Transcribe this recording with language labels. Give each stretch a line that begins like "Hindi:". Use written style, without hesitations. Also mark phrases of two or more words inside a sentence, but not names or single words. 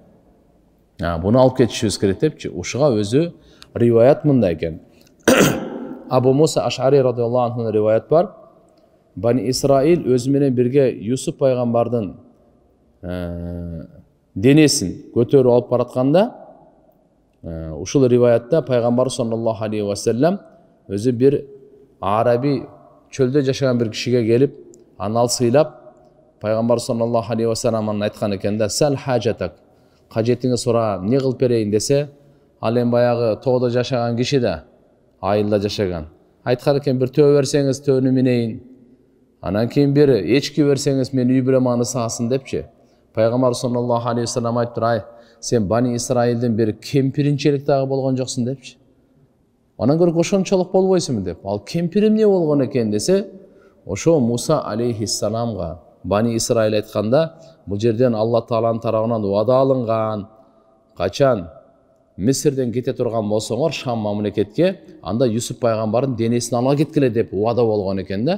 Kyrgyz: Буну алып кетишибиз керек депчи. Ушуга өзү риваят мындай экен. Абу Муса Аш'ари
Arabic: رضي الله عنه
Kyrgyz: риваят бар. Бани Исраил өзү менен бирге Юсуп пайгамбардын денесин көтөрүп алып баратканда, ушул риваятта пайгамбар
Arabic: صلى الله عليه وسلم
Kyrgyz: өзү бир араби чөлдө жашаган бир кишиге келип, аны ал сыйлап, пайгамбар
Arabic: صلى الله عليه وسلم
Kyrgyz: айткан экен да,
Arabic: سل حاجتك,
Kyrgyz: кажетиңи сура, эмне кылып берейин десе, ал эми баягы тоодо жашаган киши да, айылда жашаган. Айткан экен, бир төө берсеңиз төөнү минейин. Анан кийин бир эчки берсеңиз мен үй бүлөм аны саасын депчи. Пайгамбар
Arabic: صلى الله عليه وسلم
Kyrgyz: айтты, сен Бани Исраилдин бир кемпиринчелик дагы болгон жоксуң депчи. Анан көрүп ошончолук болбойсуңбу деп. Ал кемпир эмне болгон экен десе, ошо Муса алейхиссаламга Бани Исраил айтканда, бул жерден Алла Тааланын тарабынан убада алынган, качан Мисирден кете турган болсоңор Шам мамлекетке, анда Юсуп пайгамбардын денесин ала кеткиле деп убада болгон экен да.